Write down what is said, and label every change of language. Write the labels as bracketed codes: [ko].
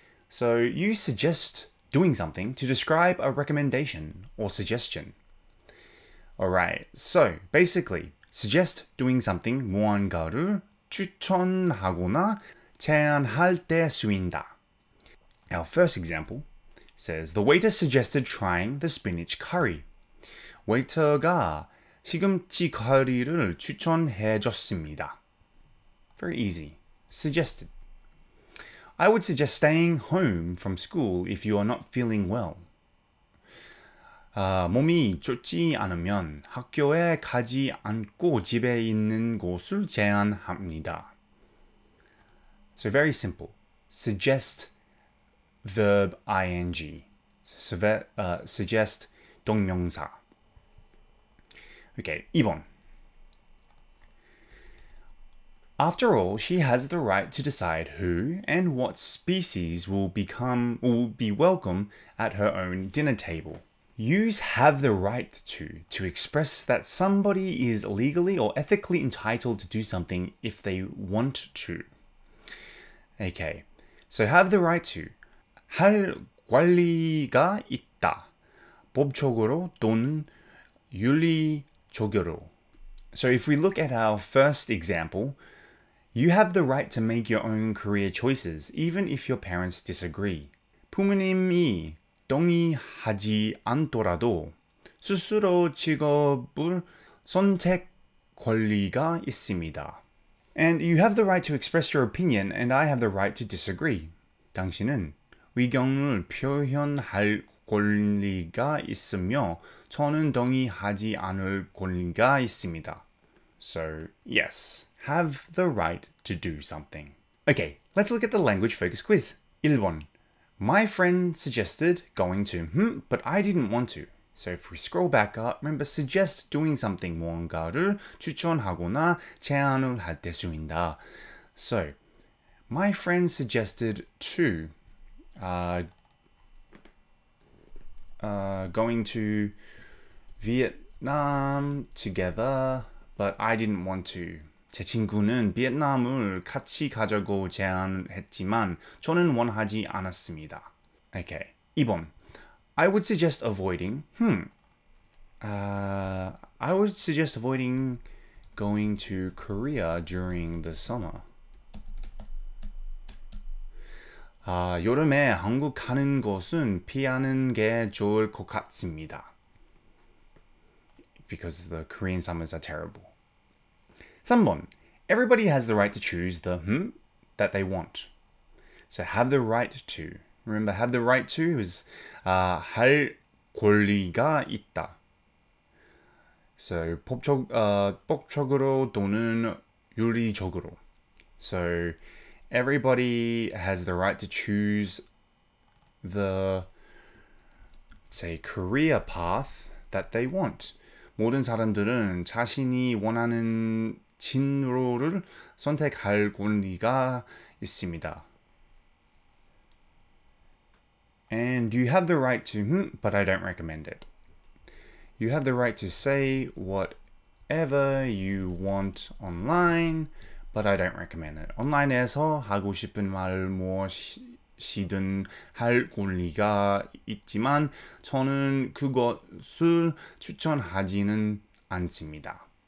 [en] So you suggest doing something to describe a recommendation or suggestion. Alright, so basically, suggest doing something [ko] 무언가를 추천하거나 제안할 때 쓰인다. [en] Our first example says, the waiter suggested trying the spinach curry. [ko] 웨이터가 시금치 커리를 추천해 줬습니다. [en] Very easy. Suggested. I would suggest staying home from school if you are not feeling well. [ko] 몸이 좋지 않으면 학교에 가지 않고 집에 있는 것을 제안합니다. [en] So very simple. Suggest verb ing. Suggest 동명사. Okay, 2번. After all, she has the right to decide who and what species will be welcome at her own dinner table. Use have the right to express that somebody is legally or ethically entitled to do something if they want to. Okay, so have the right to. [ko] 할 권리가 있다. 법적으로 또는 윤리적으로. [en] So if we look at our first example, you have the right to make your own career choices, even if your parents disagree. [ko] 부모님이 동의하지 않더라도 스스로 직업을 선택 권리가 있습니다. [en] And you have the right to express your opinion, and I have the right to disagree. [ko] 당신은 의견을 표현할 권리가 있으며 저는 동의하지 않을 권리가 있습니다. [en] So, yes, have the right to do something. Okay, let's look at the language focus quiz. [ko] 1번. [en] My friend suggested going to, but I didn't want to. So if we scroll back up, remember suggest doing something [ko] 무언가를 추천하거나 제안을 할 때 쓰인다. [en] So, my friend suggested to going to Vietnam together, but I didn't want to. [ko] 제 친구는 베트남을 같이 가자고 제안했지만 저는 원하지 않았습니다. [en] Okay, 2번. I would suggest avoiding. I would suggest avoiding going to Korea during the summer. [ko] 여름에 한국 가는 것은 피하는 게 좋을 것 같습니다. [en] Because the Korean summers are terrible. 3번. Everybody has the right to choose the that they want. So have the right to. Remember, have the right to is [ko] 할 권리가 있다. So 법적으로 또는 윤리적으로. [en] So everybody has the right to choose the, say, career path that they want. [ko] 모든 사람들은 자신이 원하는 진로를 선택할 권리가 있습니다. [en] And you have the right to, but I don't recommend it. You have the right to say whatever you want online, but I don't recommend it. [ko] 온라인에서 하고 싶은 말 무엇이든 할 권리가 있지만 저는 그것을 추천하지는 않습니다.